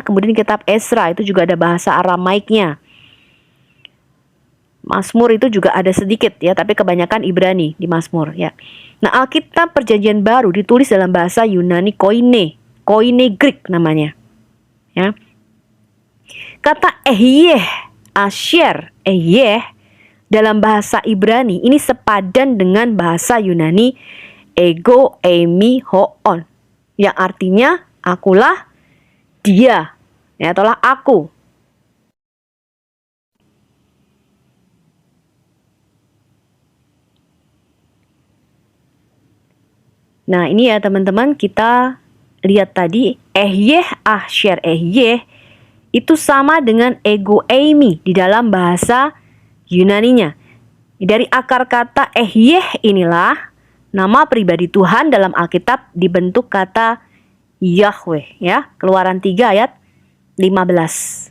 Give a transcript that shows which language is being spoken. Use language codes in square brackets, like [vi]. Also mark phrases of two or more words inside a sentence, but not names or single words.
[id] Kemudian kitab Esra itu juga ada bahasa Aramaiknya. Mazmur itu juga ada sedikit, ya, tapi kebanyakan Ibrani di Mazmur, ya. Nah, Alkitab Perjanjian Baru ditulis dalam bahasa Yunani Koine Greek namanya, ya. Kata [he] אהיה, אשר, אהיה [id] dalam bahasa Ibrani ini sepadan dengan bahasa Yunani [el] ἐγώ εἰμι ὁ ὤν, [id] yang artinya akulah dia, ya, ataulah aku. Nah, ini ya teman-teman, kita lihat tadi [he] אהיה אשר אהיה [id] itu sama dengan [el] ἐγώ εἰμι [id] di dalam bahasa Yunaninya. Dari akar kata ehyeh inilah nama pribadi Tuhan dalam Alkitab dibentuk kata Yahweh, ya. Keluaran 3 ayat 15.